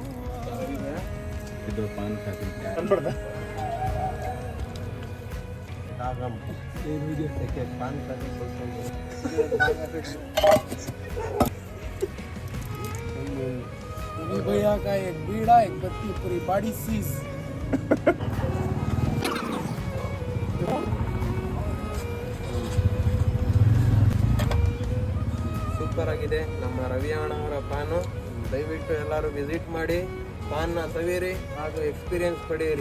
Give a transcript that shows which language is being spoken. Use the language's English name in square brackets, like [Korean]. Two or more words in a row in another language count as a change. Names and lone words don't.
[Hindi] इधर पान खाते हैं ये वीडियो देखे पान खाते रवि भैया का एक बीड़ा एक बत्ती पूरी बॉडी सीज [Kannada] ಸೂಪರ್ ಆಗಿದೆ ನಮ್ಮ ರವಿ ಅಣ್ಣವರ ಪಾನು. ದಯವಿಟ್ಟು ಎಲ್ಲರೂ ವಿಸಿಟ್ ಮಾಡಿ ಪಾನ್ನ ಸವಿರಿ ಹಾಗೂ ಎಕ್ಸ್ಪೀರಿಯನ್ಸ್ ಪಡೆಯಿರಿ.